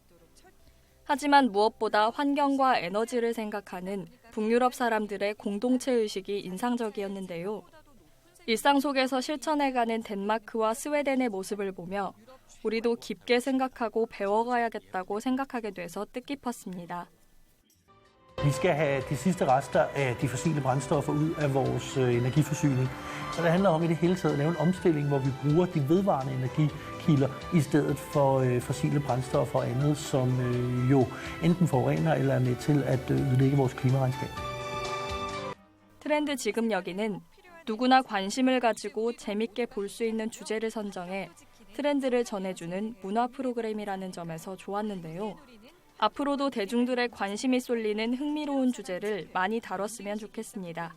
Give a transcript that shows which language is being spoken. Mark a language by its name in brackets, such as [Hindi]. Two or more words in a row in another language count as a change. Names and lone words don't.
[Korean] 하지만 무엇보다 환경과 에너지를 생각하는 북유럽 사람들의 공동체 의식이 인상적이었는데요. 일상 속에서 실천해가는 덴마크와 스웨덴의 모습을 보며 우리도 깊게 생각하고 배워가야겠다고 생각하게 돼서 뜻깊었습니다. [Danish] Vi skal have de sidste rester af de fossile brændstoffer ud af vores energiforsyning. Så det handler om i det hele taget at lave en omstilling, hvor vi bruger de vedvarende energikilder i stedet for fossile brændstoffer og andet, som jo enten forurener eller er med til at ødelægge vores klimaregnskab. [Korean] 트렌드 지금 여기는 누구나 관심을 가지고 재밌게 볼 수 있는 주제를 선정해 트렌드를 전해주는 문화 프로그램이라는 점에서 좋았는데요. 앞으로도 대중들의 관심이 쏠리는 흥미로운 주제를 많이 다뤘으면 좋겠습니다.